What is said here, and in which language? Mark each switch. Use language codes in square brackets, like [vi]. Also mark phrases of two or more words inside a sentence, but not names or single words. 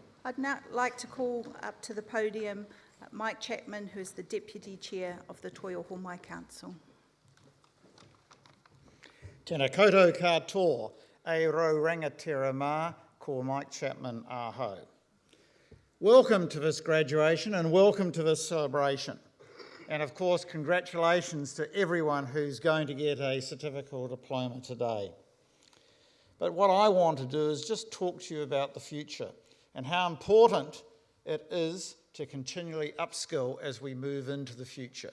[en] I'd now like to call up to the podium Mike Chapman, who is the Deputy Chair of the Toi Ohomai Council. [mi] Tēnā koutou katoa, e rau rangatira mā, ko Mike Chapman aho. [en] Welcome to this graduation and welcome to this celebration. And of course, congratulations to everyone who's going to get a certificate or diploma today. But what I want to do is just talk to you about the future and how important it is to continually upskill as we move into the future.